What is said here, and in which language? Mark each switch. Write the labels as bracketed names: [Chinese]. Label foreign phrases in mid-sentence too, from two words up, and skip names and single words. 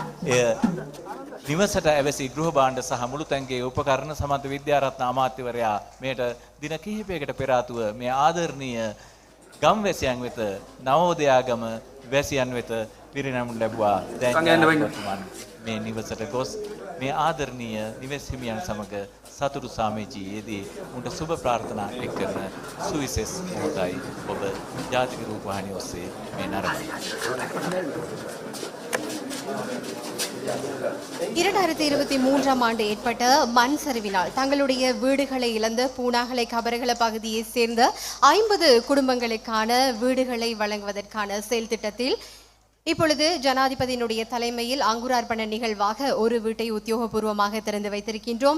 [Sinhala] එය නිවසට ඇවැසි ගෘහ භාණ්ඩ සහ මුළු තැන්ගේ උපකරණ සමන්ත විද්‍යාරත්න අමාත්‍යවරයා මේට දින කිහිපයකට පෙර ආතුව මේ ආදරණීය ගම්වැසියන් වෙත, නවෝදයාගම වැසියන් වෙත පිරිනැමුම් ලැබුවා. දැන් මේ නිවසට ගොස් මේ ආදරණීය නිවෙස් හිමියන් සමග සතුටු සාමීචියේදී උන්ට සුබ ප්‍රාර්ථනා එක් කරන සුවිසෙස් මොහොතයි ඔබ ජාතික රූපවාහිනිය ඔස්සේ මේ නරඹන්නේ. [Tamil] 2023ஆம் ஆண்டு ஏற்பட்ட மண் சரிவினால் தங்களுடைய வீடுகளை இழந்த பூனாகலை கபரகல பகுதியை சேர்ந்த 50 குடும்பங்களுக்கான வீடுகளை வழங்குவதற்கான செயல் திட்டத்தில் இப்பொழுது ஜனாதிபதியினுடைய தலைமையில் அங்குரார்ப்பண நிகழ்வாக ஒரு வீட்டை உத்தியோகபூர்வமாக திறந்து வைத்திருக்கின்றோம்.